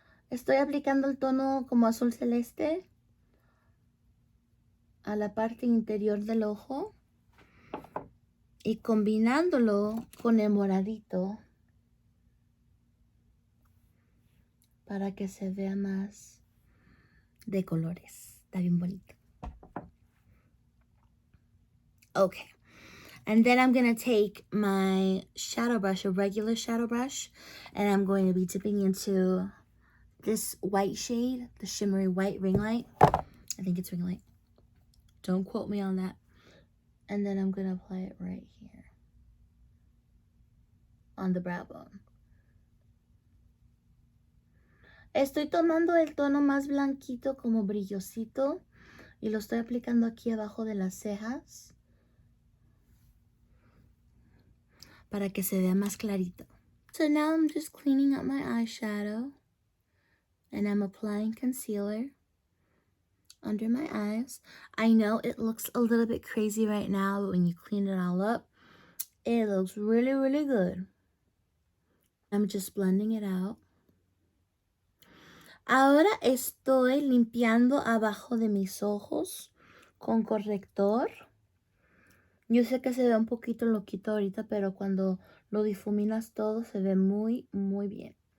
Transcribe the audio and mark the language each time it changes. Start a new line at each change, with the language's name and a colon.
Spanish: Estoy aplicando el tono como azul celeste a la parte interior del ojo y combinándolo con el moradito para que se vea más de colores. Está bien bonito. Okay.
English: And then I'm going to take my shadow brush, a regular shadow brush, and I'm going to be dipping into this white shade, the shimmery white ring light. I think it's ring light. Don't quote me on that. And then I'm going to apply it right here on the brow bone.
Spanish: Estoy tomando el tono más blanquito, como brillosito, y lo estoy aplicando aquí abajo de las cejas para que se vea más clarito.
English: So now I'm just cleaning up my eyeshadow, and I'm applying concealer under my eyes. I know it looks a little bit crazy right now, but when you clean it all up, it looks really, really good. I'm just blending it out.
Spanish: Ahora estoy limpiando abajo de mis ojos con corrector. Yo sé que se ve un poquito loquito ahorita, pero cuando lo difuminas todo se ve muy, muy bien.